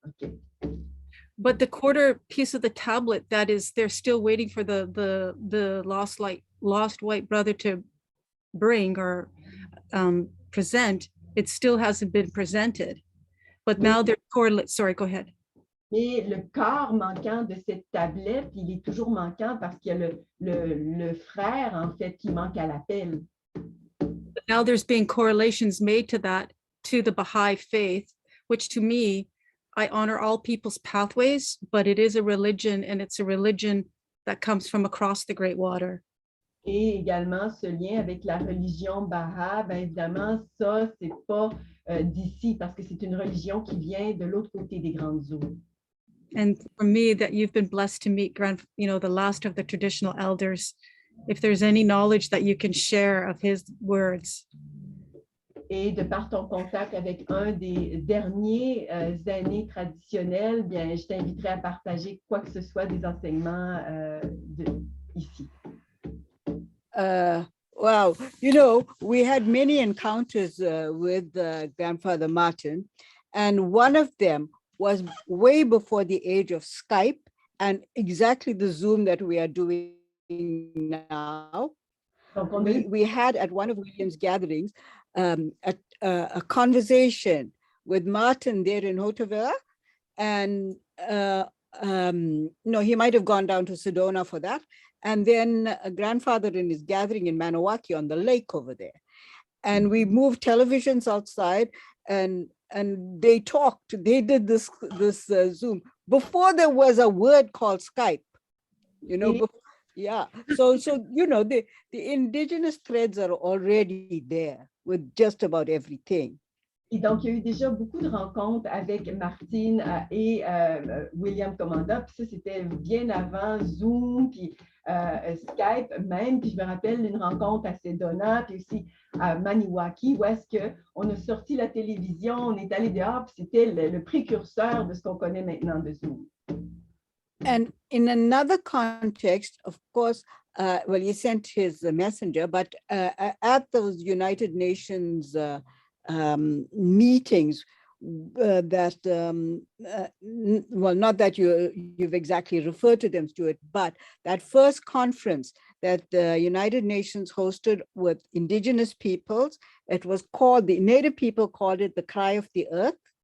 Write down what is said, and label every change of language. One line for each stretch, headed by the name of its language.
English: Okay. But the quarter piece of the tablet, that is, they're still waiting for the lost white brother to bring or present. It still hasn't been presented. But now they're correlated. Sorry, go ahead.
French: Mais le corps manquant de cette tablette, il est toujours manquant parce qu'il y a le frère, en fait, qui manque à l'appel.
English: Now there's being correlations made to that, to the Baha'i faith, which to me, I honor all people's pathways, but it is a religion, and it's a religion that comes from across the Great Water.
French: Et également ce lien avec la religion Baha, bien évidemment, ça, c'est pas d'ici parce que c'est une religion qui vient de l'autre côté des grandes eaux.
English: And for me, that you've been blessed to meet the last of the traditional elders. If there's any knowledge that you can share of his words.
French: Et de par ton contact avec un des derniers aînés traditionnels, bien, je t'inviterai à partager quoi que ce soit des enseignements ici.
English: Wow, we had many encounters with Grandfather Martin, and one of them was way before the age of Skype and exactly the Zoom that we are doing now. We had at one of William's gatherings a conversation with Martin there in Hotevilla, and no, he might have gone down to Sedona for that. And then a grandfather in his gathering in Maniwaki on the lake over there. And we moved televisions outside and they talked, they did this Zoom before there was a word called Skype, yeah. So the indigenous threads are already there with just about everything.
French: Et donc, il y a eu déjà beaucoup de rencontres avec Martine et William Commanda. Puis ça, c'était bien avant Zoom, puis Skype même. Puis je me rappelle une rencontre à Sedona, puis aussi à Maniwaki, où est-ce qu'on a sorti la télévision, on est allé dehors, puis c'était le précurseur de ce qu'on connaît maintenant de Zoom.
English: And in another context, of course, well, he sent his messenger, but at those United Nations meetings that, well, not that you've exactly referred to them, Stuart, but that first conference that the United Nations hosted with indigenous peoples, it was called, the Native people called it the Cry of the Earth.